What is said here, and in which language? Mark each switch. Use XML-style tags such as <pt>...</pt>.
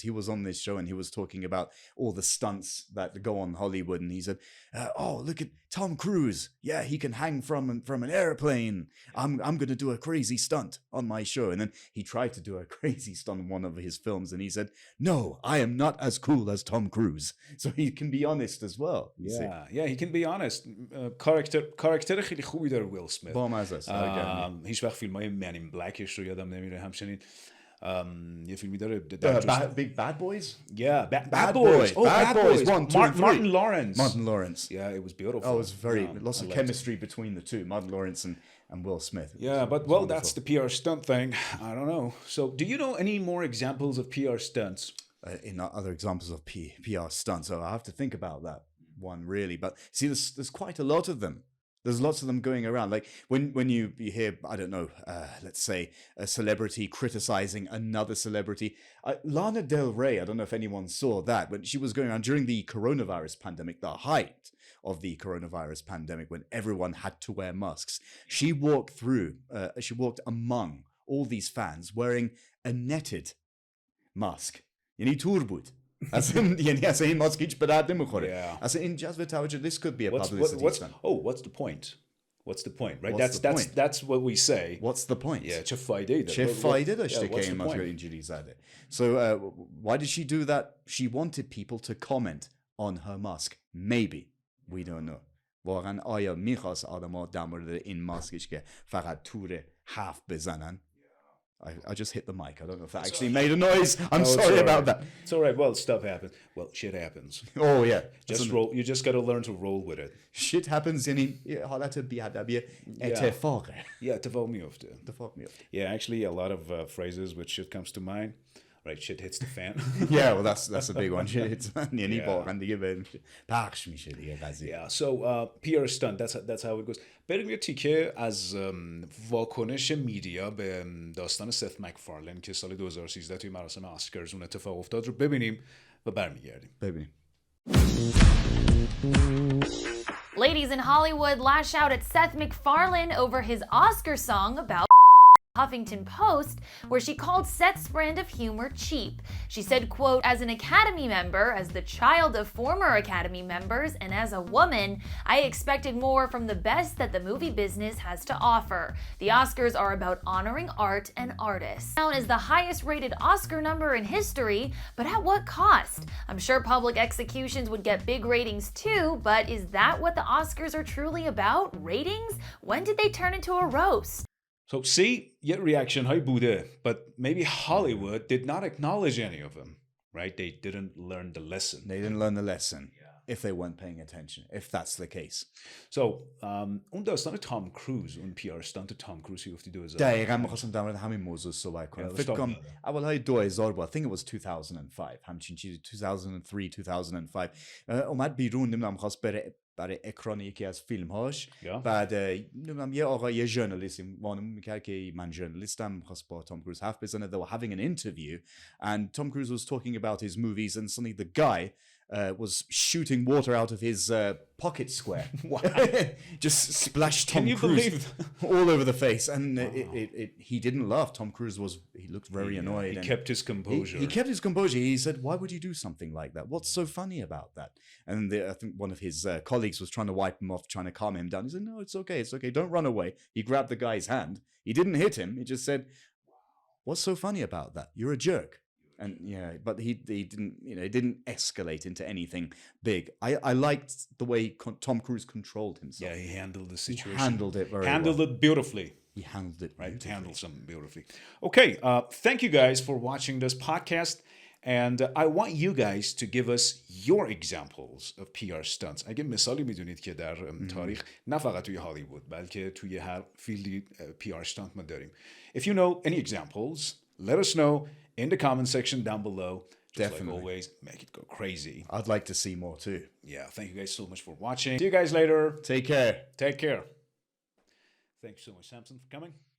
<en>He was on this show and he was talking about all the stunts that go on Hollywood, and he said, "Oh, look at Tom Cruise. Yeah, he can hang from an airplane. I'm going to do a crazy stunt on my show." And then he tried to do a crazy stunt in one of his films, and he said, "No, I am not as cool as Tom Cruise." So he can be honest as well. Yeah, he can be honest.</en> <fa>کاراکتر خیلی خوبی داره ویل اسمیت. بامزه است. هیچ وقت فیلمای من این بلکش رو یادم نمیره. همچنین یه فیلمی داره</fa> <en>Big Bad Boys. Yeah, Bad Boys. Bad Boys. 1, 2, Martin Lawrence. Yeah, it was beautiful. Oh, it was lots of chemistry between the two, Martin Lawrence and Will Smith. Yeah, but well, that's the PR stunt thing. I don't know. So, do you know any more examples of PR stunts? In other examples of PR stunts, so I have to think about that one really. But see, there's quite a lot of them. There's lots of them going around. Like when you hear, I don't know, let's say a celebrity criticizing another celebrity. Lana Del Rey, I don't know if anyone saw that, but she was going around during the coronavirus pandemic, the height of the coronavirus pandemic, when everyone had to wear masks. She walked among all these fans wearing a netted mask.</en> <fa>یعنی تور بود. یعنی اصلا این ماسک هیچ به درد نمیخوره. اصلا این جذب توجه.</fa> <en>This could be a publicity stunt. What's the point? What's the point, right? That's what we say. What's the point?</en> <fa>Yeah, چه فایده داره. چه فایده داشته که این ماسک اینجوری زده.</fa> <en>So why did she do that? She wanted people to comment on her mask. Maybe. We don't know.</en> <fa>واقعا آیا میخواست آدما در مورد این ماسکش که فقط تور حرف بزنن؟</fa> <en>I just hit the mic. I don't know if that actually made a noise. I'm sorry about that. It's all right. Well, stuff happens. Well, shit happens. Oh yeah. Just roll. You just got to learn to roll with it. Shit happens.</en> <fa>یعنی حالت بی‌ادبی اتفاقه. Yeah, اتفاق میفته.</fa> <en>Yeah, actually, a lot of phrases with shit comes to mind. Right, shit hits the fan. Yeah, well, that's a big one. Shit hits the fan.</en> <fa>یعنی واقعا دیگه پخش میشه دیگه قضیه.</fa> <en>Yeah, so PR stunt. That's how it goes.</en> <fa>بریم یه تیکه از واکنش میدیا به داستان ست مکفارلن که سال 2013 توی مراسم اسکارز اون اتفاق افتاد رو ببینیم و برمیگردیم. ببینیم.</fa> <en>Ladies in Hollywood lash out at Seth MacFarlane over his Oscar song about Huffington Post, where she called Seth's brand of humor cheap. She said, quote, "As an Academy member, as the child of former Academy members, and as a woman, I expected more from the best that the movie business has to offer. The Oscars are about honoring art and artists." Known as the highest rated Oscar number in history, but at what cost? I'm sure public executions would get big ratings too, but is that what the Oscars are truly about? Ratings? When did they turn into a roast? So see, yet reaction</en> <fa>های بوده,</fa> <en>but maybe Hollywood did not acknowledge any of them, right? They didn't learn the lesson. They didn't learn the lesson if they weren't paying attention, if that's the case.</en> <fa>So, اون داستان تام کروز، اون PR استانت تام کروز که گفتی 2000. دقیقاً می‌خواستم در مورد همین موضوع صحبت کنم. فکر کنم اولهای 2000 بود.</fa> <en>I think it was 2005.</en> <fa>همچین چیزی 2003 2005. اومد بیرون، نمیدونم می‌خواست بره برای اکران یکی از فیلم‌هاش. بعد نمیدونم یه آقای یه ژورنالیستی وانمود می‌کرد که من ژورنالیستم، می‌خواست با تام کروز حرف بزنه.</fa> <en>They were having an interview and Tom Cruise was talking about his movies and suddenly the guy was shooting water out of his pocket square. Just splashed Tom Cruise all over the face, and he didn't laugh. Tom Cruise he looked very annoyed. He kept his composure. He kept his composure. He said, "Why would you do something like that? What's so funny about that?" And I think one of his colleagues was trying to wipe him off, trying to calm him down. He said, "No, it's okay. It's okay. Don't run away." He grabbed the guy's hand. He didn't hit him. He just said, "What's so funny about that? You're a jerk." And yeah, but he didn't, you know, it didn't escalate into anything big. I liked the way Tom Cruise controlled himself. Yeah, he handled the situation. He handled it very handled well. it beautifully. He handled it right. beautifully. Handled something beautifully. Okay, thank you guys for watching this podcast. And I want you guys to give us your examples of PR stunts.</en> <fa>اگه مثالی میدونید که در تاریخ نه فقط توی هالیوود بلکه توی هر فیلدی PR stunt ما داریم.</fa> <en>If you know any examples, let us know in the comment section down below. Just Definitely. like always, make it go crazy. I'd like to see more too. Yeah, thank you guys so much for watching. See you guys later. Take care. Take care. Thank you so much, Samson, for coming.</en>